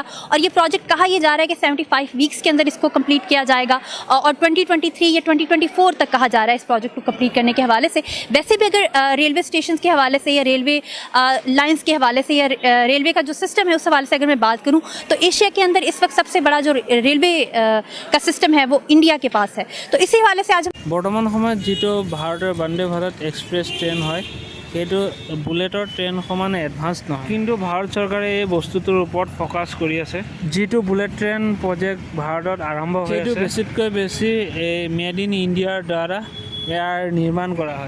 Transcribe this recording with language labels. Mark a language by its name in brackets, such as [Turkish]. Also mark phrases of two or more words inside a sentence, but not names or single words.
[Hindi] और ये प्रोजेक्ट कहा यह जा रहा है कि 75 वीक्स के अंदर इसको कम्प्लीट किया जाएगा और 2023 या 2024 तक कहा जा रहा है इस प्रोजेक्ट को कंप्लीट करने के हवाले से। वैसे भी अगर रेलवे स्टेशन के हवाले से या रेलवे लाइंस के हवाले से या रेलवे का जो सिस्टम है उस हवाले से अगर मैं बात करूं तो एशिया के अंदर इस वक्त सबसे बड़ा जो रेलवे का सिस्टम है वो इंडिया के पास है। तो इसी हवाले से आज [Assamese] বৰ্তমান সময়ত যিটো ভাৰতৰ বন্দে ভাৰত এক্সপ্ৰেছ ট্ৰেইন হয়, সেইটো বুলেটৰ ট্ৰেইন সমান এডভান্স নহয়, কিন্তু ভাৰত চৰকাৰে এই বস্তুটোৰ ওপৰত ফ'কাছ কৰি আছে। যিটো বুলেট ট্ৰেইন প্ৰজেক্ট ভাৰতত আৰম্ভ হৈছে সেইটো বেছিতকৈ বেছি এই মেড ইন ইণ্ডিয়াৰ দ্বাৰা ইয়াৰ নিৰ্মাণ কৰা হয়।